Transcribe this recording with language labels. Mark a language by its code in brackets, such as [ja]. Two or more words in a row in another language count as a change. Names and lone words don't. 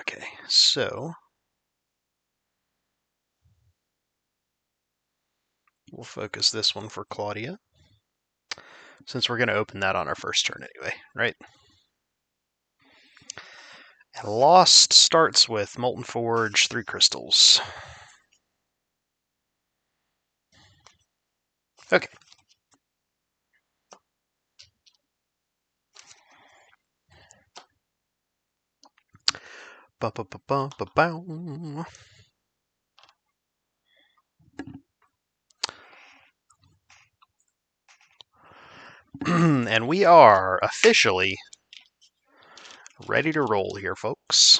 [en] Okay, so we'll focus this one for Claudia, since we're going to open that on our first turn anyway, right? And Lost starts with Molten Forge, 3 crystals. Okay. Ba-ba-ba-ba-ba-bow. And we are officially ready to roll here, folks.